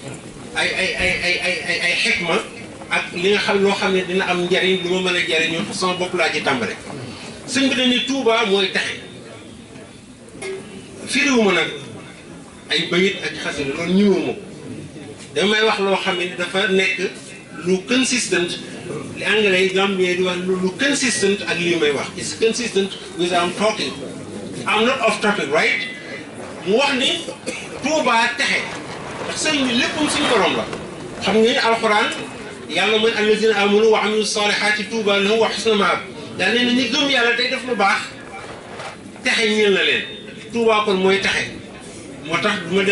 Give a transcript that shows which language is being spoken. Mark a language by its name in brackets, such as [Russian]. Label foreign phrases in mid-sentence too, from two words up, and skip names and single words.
[Wolof] ay xikma ak li nga xam loo xam ne dina am njariñ lu ma mën a jariñoo te sama bopp laa ci tàmbale sëñ bi dañuy Touba mooy taxe firiwuma nag ay bayit ak xasida loolu ñëwuma ko damay wax loo xam ne dafa nekk lu consistent li anglais yi Gambien di wax lu consistent ak lii may wax [English] it's consistent with I'm talking I'm not off topic [Wolof] right mu wax ni Touba taxe ndax sëñ bi léppam suñu borom la xam nga ni alxuraan yàlla mooy [Arabic] الذين آمنوا و عملوا الصالحات طوبى لهم و حسن مآب [Wolof] daal nee na ñi gëm yàlla tey def lu baax texe ñeel na leen Touba kon mooy texe moo tax du ma